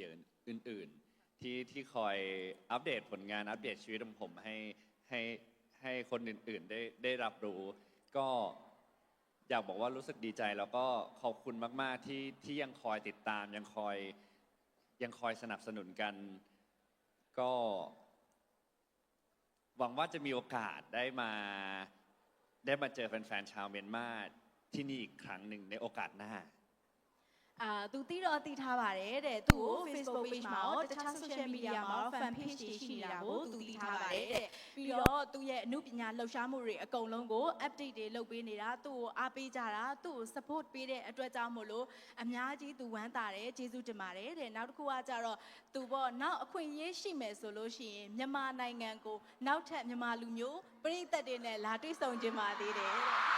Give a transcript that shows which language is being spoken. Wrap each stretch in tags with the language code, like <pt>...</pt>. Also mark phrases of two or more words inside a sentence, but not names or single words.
<th>ยอื่นๆที่คอยอัปเดตผลงานอัปเดตชีวิตของผมให้คนอื่นๆได้รับรู้ก็อยากบอกว่ารู้สึกดีใจแล้วก็ขอบคุณมากๆที่ยังคอยติดตามยังคอยสนับสนุนกันก็หวังว่าจะมีโอกาสได้มาเจอแฟนๆชาวเมียนมาที่นี่อีกครั้งหนึ่งในโอกาสหน้า</th> <my>သူတီးတော့တီးထားပါတယ်တဲ့သူ့ကို Facebook page မှာရောတခြား</my> <en>social media</en> <my>မှာရော</my> <en>fan page</en> <my>တွေရှိနေတာကိုသူတီးထားပါတယ်တဲ့ပြီးတော့သူ့ရဲ့အမှုပညာလှူရှားမှုတွေအကုန်လုံးကို update တွေလုပ်ပေးနေတာသူ့ကိုအားပေးကြတာသူ့ကို support ပေးတဲ့အတွက်ကြောင့်မို့လို့အများကြီးသူဝမ်းသာတယ်ကျေးဇူးတင်ပါတယ်တဲ့နောက်တစ်ခုကကြတော့သူပေါ့နောက်အခွင့်အရေးရှိမယ်ဆိုလို့ရှိရင်မြန်မာနိုင်ငံကိုနောက်ထပ်မြန်မာလူမျိုးပြည်သက်တွေနဲ့လာတွေ့ဆုံကြပါသေးတယ်တဲ့</my>